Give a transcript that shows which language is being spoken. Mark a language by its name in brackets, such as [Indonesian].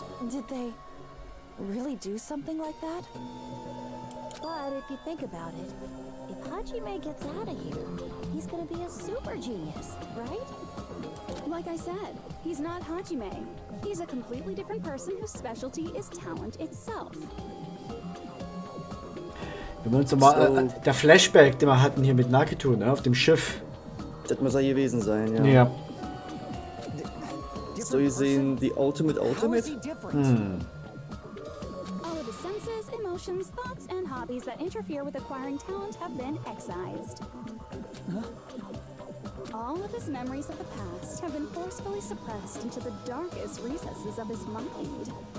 [English] Did they really do something like that? But if you think about it, if Hajime gets out of here, he's gonna be a super genius, right? Like I said, he's not Hajime. He's a completely different person whose specialty is talent itself. [German] Wir wollen uns mal der Flashback, den wir hatten hier mit Naketo, ne, auf dem Schiff. Das muss er gewesen sein, ja. Ja. So gesehen, die Ultimate. [English] All of his senses, emotions, thoughts, and hobbies that interfere with acquiring talent have been excised. All of his memories of the past have been forcefully suppressed into the darkest recesses of his mind.